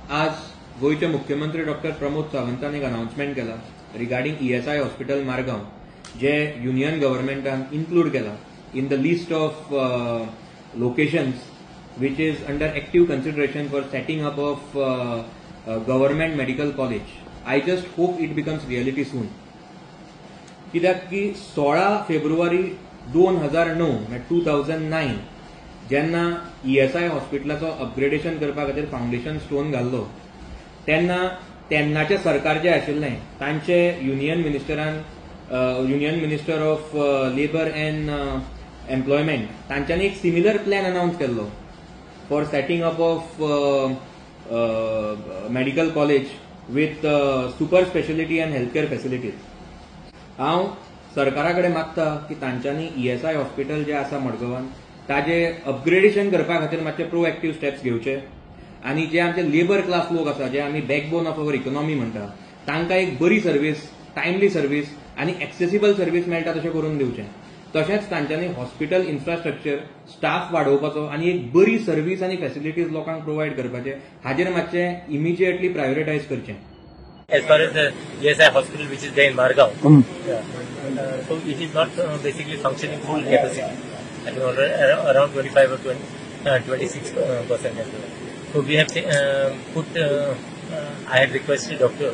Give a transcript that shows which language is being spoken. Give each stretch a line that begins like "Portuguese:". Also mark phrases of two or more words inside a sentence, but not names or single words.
Konkani: आज गोयचे मुख्यमंत्री डॉक्टर प्रमोद सावंतान एक अनाउन्समेंट केला
English: regarding ESI hospital
Konkani: मारगांव, जे
English: union government
Konkani: इन्क्लूड केला
English: in the list of locations which is under active consideration for setting up of government medical college. I just hope it becomes reality soon.
Konkani: कित्याक की 16 फेब्रुवारी 2009 2009 जेन्ना ESI हॉस्पिटलाचो अपग्रेडेशन करपा खातीर
English: foundation stone
Konkani: घाल्लो तेन्नाचे सरकार जे आशिल्लें तांचे
English: union minister of labour and employment
Konkani: तांच्यांनी एक
English: similar plan announce
Konkani: केल्लो
English: for setting up of medical college with super specialty and healthcare facilities.
Konkani: हांव सरकारा कडेन मागता की तांच्यांनी
English: ESI hospital
Konkani: जे आसा मडगांवान ताजे अपग्रेडेशन करपा खातीर मातशे
English: proactive steps
Konkani: घेवचे आनी जे आमचे
English: labour class
Konkani: लोक आसा जे आमी
English: backbone of our economy
Konkani: म्हणटा तांकां एक बरी सर्व्हिस,
English: timely service
Konkani: आनी
English: accessible service
Konkani: मेळटा तशें करून दिवचें. तशेंच तांच्यांनी
English: hospital infrastructure staff
Konkani: वाडोवपाचो आनी एक बरी सर्व्हिस आनी फॅसिलिटीज लोकांक प्रोवायड करपाचे हाजेर मातशें
English: immediately prioritise
Konkani: करचें.
English: As far as the ESI hospital which is there in Margaon, so it is not basically functioning full capacity. I think around 25 or 26%. So we have put. I had requested Dr.